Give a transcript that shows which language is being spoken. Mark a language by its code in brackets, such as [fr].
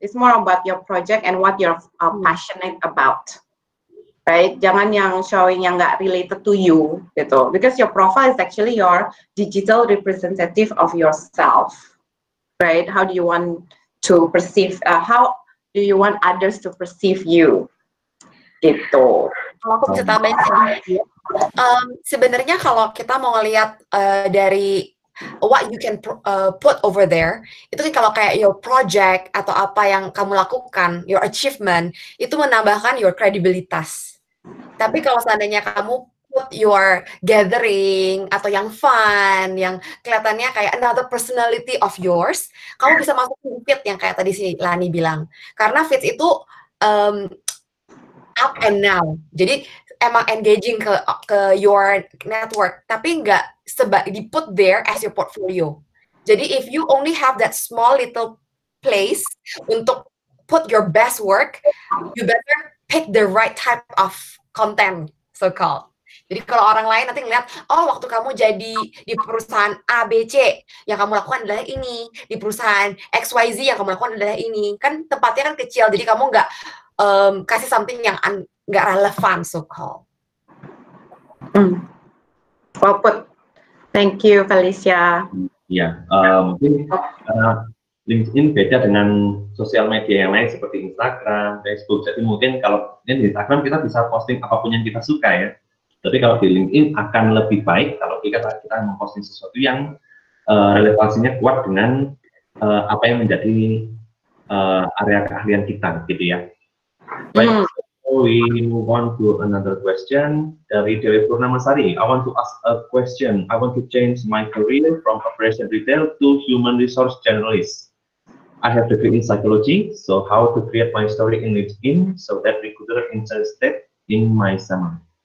[en] It's more about your project and what you're passionate about, right? Jangan yang showing yang nggak related to you, gitu. Because your profile is actually your digital representative of yourself, right? How do you want to perceive? How do you want others to perceive you, gitu. [id] Kalau aku bisa tambahin sedikit, sebenarnya kalau kita mau ngelihat dari what you can put over there, itu kan kalau kayak your project atau apa yang kamu lakukan, your achievement, itu menambahkan your kredibilitas. Tapi kalau seandainya kamu put your gathering atau yang fun, yang kelihatannya kayak another personality of yours, kamu bisa masukin feed yang kayak tadi si Lani bilang. Karena feed itu up and down. Jadi emang engaging ke your network, tapi nggak di put there as your portfolio. [en] Jadi if you only have that small little place untuk put your best work, you better pick the right type of content, so-called. [id] Jadi kalau orang lain nanti ngeliat, waktu kamu jadi di perusahaan ABC, yang kamu lakukan adalah ini, di perusahaan XYZ yang kamu lakukan adalah ini, kan tempatnya kan kecil, jadi kamu nggak kasih something yang nggak relevan, so-called. [en] Well put. Thank you, Felicia. [id] Ya, mungkin LinkedIn beda dengan sosial media yang lain seperti Instagram, Facebook. Jadi mungkin kalau di Instagram kita bisa posting apapun yang kita suka ya. Tapi kalau di LinkedIn akan lebih baik kalau kita memposting sesuatu yang relevansinya kuat dengan apa yang menjadi area keahlian kita, gitu ya. Baik. [en] We move on to another question dari Dewi Purnamasari. I want to ask a question. I want to change my career from operation retail to human resource generalist. I have degree in psychology, so how to create my story in LinkedIn so that recruiter interested in my summary.